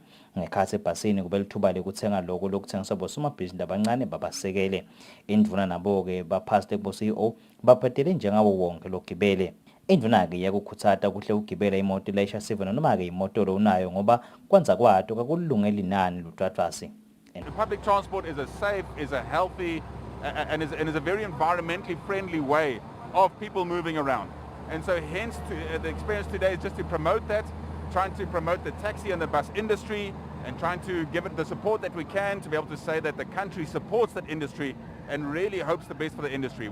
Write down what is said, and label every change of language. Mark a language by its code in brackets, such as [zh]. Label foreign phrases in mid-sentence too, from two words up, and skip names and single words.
[ss] Ngekhathi ebhasini kube lithuba lekuthenga loko lokuthengiswa bosomabhizinisi abancane babasekele. Indvuna nabo-ke baphansi lebo-CEO babhadele njengawo wonke logibele. Indvuna-ke yakukhutsata kuhle ukugibela imoto layisha sive noma-ke imotolo unayo ngoba kwanza kwato kakulungele inani lutfutfasi. [en] The public transport is a safe, is a healthy, and is a very environmentally friendly way of people moving around. And so hence the experience today is just to promote that, trying to promote the taxi and the bus industry and trying to give it the support that we can to be able to say that the country supports that industry and really hopes the best for the industry.